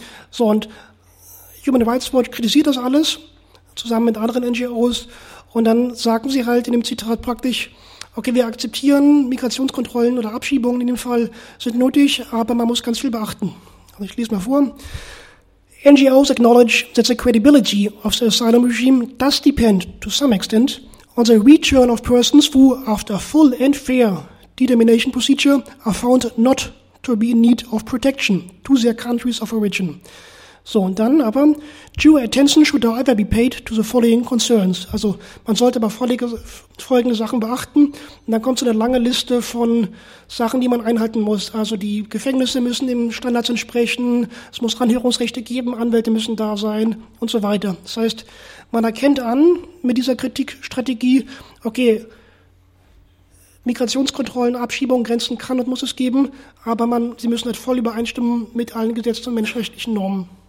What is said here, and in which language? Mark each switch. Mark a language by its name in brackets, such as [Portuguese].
[German] So, und Human Rights Watch kritisiert das alles, zusammen mit anderen NGOs. Und dann sagen sie halt in dem Zitat praktisch, okay, wir akzeptieren Migrationskontrollen oder Abschiebungen in dem Fall, sind nötig, aber man muss ganz viel beachten. Also ich lese mal vor. [English] NGOs acknowledge that the credibility of the asylum regime does depend, to some extent, on the return of persons who, after a full and fair determination procedure, are found not to be in need of protection to their countries of origin. So, [German] und dann aber, [English] due attention should however be paid to the following concerns. [German] Also, man sollte aber folgende Sachen beachten. Und dann kommt so eine lange Liste von Sachen, die man einhalten muss. Also, die Gefängnisse müssen dem Standards entsprechen, es muss Anhörungsrechte geben, Anwälte müssen da sein und so weiter. Das heißt, man erkennt an mit dieser Kritikstrategie, okay, Migrationskontrollen, Abschiebungen, Grenzen kann und muss es geben, aber sie müssen halt voll übereinstimmen mit allen gesetzten und menschenrechtlichen Normen.